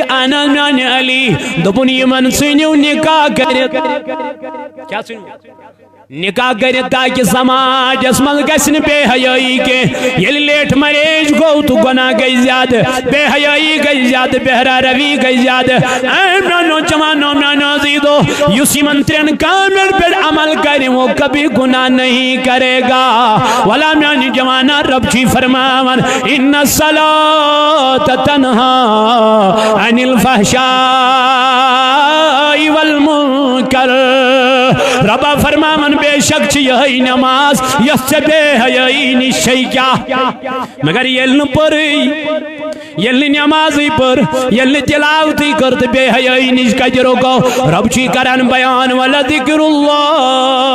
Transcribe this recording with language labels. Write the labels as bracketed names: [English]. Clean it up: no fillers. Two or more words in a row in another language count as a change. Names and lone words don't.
[Kashmiri] اَنن میانہِ علی دوٚپُن یِمن ژھٕنِو نکاح کٔرِتھ کیٛاہ ژھٕنِو نکاح کٔرِتھ تاکہِ سماجس منٛز گژھِ نہٕ بے حیٲیی کینٛہہ ییٚلہِ لیٹ میریج گوٚو تہٕ گۄناہ گٔے زیادٕ بے حیٲیی گٔے زیادٕ بہرا روی گٔے زیادٕ اے میانیو جوانو میانیو عزیزو یُس یِمن 3 کامٮ۪ن پٮ۪ٹھ عمل کرِ [Urdu] وہ کبھی گناہ نہیں کرے گا [Kashmiri] ولا میانہِ جوانا رب چھُے فرماوان [Arabic] اِنَّ الصَّلَاةَ تَنْہَا عَنِ الْفَحْشَاءِ [Kashmiri] وَالْمُنکَرِ ربا فرماوان بے شک چھِ یِہوٚے نٮ۪ماز یۄس ژےٚ بے حیٲیی نِش چھے کیٛاہ مگر ییٚلہِ نہٕ پٔرٕے ییٚلہِ نہٕ نٮ۪مازٕے پٔر ییٚلہِ نہٕ تِلاوتٕے کٔر تہٕ بے حیٲیی نِش کتہِ رُکو رب چھُے کران بیان [Arabic] وَلَذِکْرُ اللہِ